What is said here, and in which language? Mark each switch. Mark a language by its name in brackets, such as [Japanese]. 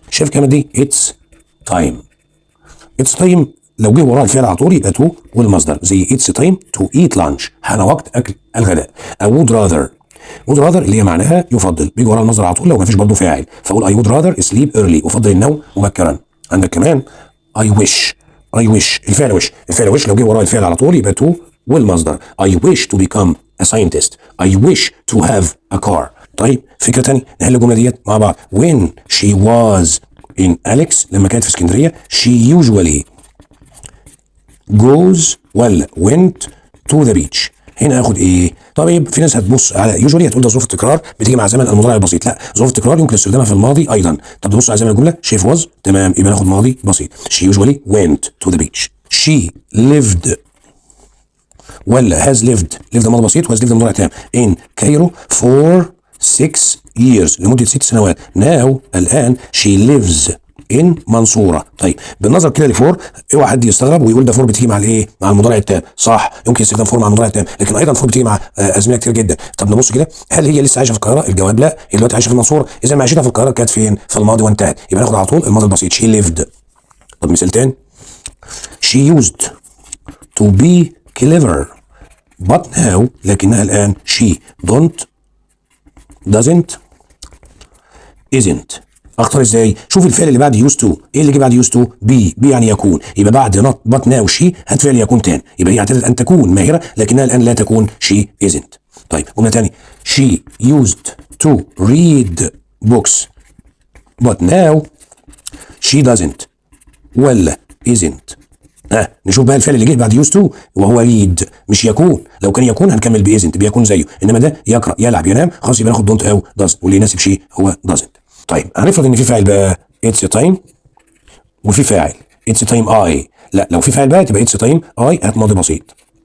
[Arabic] شايف الكلمه دي؟ it's time. it's time لو جه وراها الفعل على طول يبقى تو والمصدر، زي [English] it's time to eat lunch، [Arabic] حان وقت اكل الغداء. او would rather اللي هي معناها يفضل، بيجي وراها المصدر على طول لو ما فيش برضه فاعل، فاقول [English] I would rather sleep early، [Arabic] افضل النوم مبكرا. [English] عندك كمان I wish الفعل wish [Arabic] لو جه وراها الفعل على طول يبقى تو والمصدر، [English] I wish to become a scientist، I wish to have a car. [Arabic] طيب فكره ثانيه نحل الجمله ديت مع بعض. [English] when she was in Alex، [Arabic] لما كانت في اسكندريه، [English] she usually goes ولا went to the beach. [Arabic] هنا اخد ايه؟ طيب في ناس هتبص على يوجوالي هتقول ده ظروف التكرار بتيجي مع زمن المضارع البسيط، لا ظروف التكرار يمكن استخدامها في الماضي ايضا. طب نبص على زمن الجمله شيف واز، تمام، يبقى ناخد ماضي بسيط. [English] she usually went to the beach. she lived ولا has lived [Arabic] ماضي بسيط، [English] وhas lived [Arabic] مضارع تام [English] in Cairo for 6 years، [Arabic] لمده 6 سنوات. [English] now الان she lives in منصوره. [Arabic] طيب بالنظر كده لفور، اوعى حد يستغرب ويقول ده فور بتيجي مع الايه؟ مع المضارع التام. صح، يمكن استخدام فور مع المضارع التام، لكن ايضا فور بتيجي مع ازمنه كتير جدا. طب نبص كده، هل هي لسه عايشه في القاهره؟ الجواب لا، هي دلوقتي عايشه في المنصوره. اذا معيشتها في القاهره كانت فين؟ في الماضي وانتهت، يبقى ناخد على طول الماضي البسيط she lived. [English] طب مثال تاني، she used to be clever but now، [Arabic] لكنها الان [English] she don't doesn't isn't. [Arabic] اختار ازاي؟ شوف الفعل اللي بعد used to، ايه اللي جه بعد used to؟ بي يعني يكون، يبقى بعد not [English] but now she [Arabic] هات فعل يكون تاني، يبقى هي اعتادت ان تكون ماهره لكنها الان لا تكون [English] she isn't. [Arabic] طيب جمله تاني، [English] she used to read books but now she doesn't ولا isn't. [Arabic] نشوف بقى الفعل اللي جه بعد used to وهو read مش يكون، لو كان يكون هنكمل بإذن بيكون زيه، انما ده يقرا يلعب ينام، خلاص يبقى ناخد don't او does، واللي يناسب شيء هو doesn't. طيب هنفرض ان في فاعل بقى it's time وفي فاعل [English] it's time I، [Arabic] لا لو في فاعل بقى تبقى it's time I هات ماضي بسيط.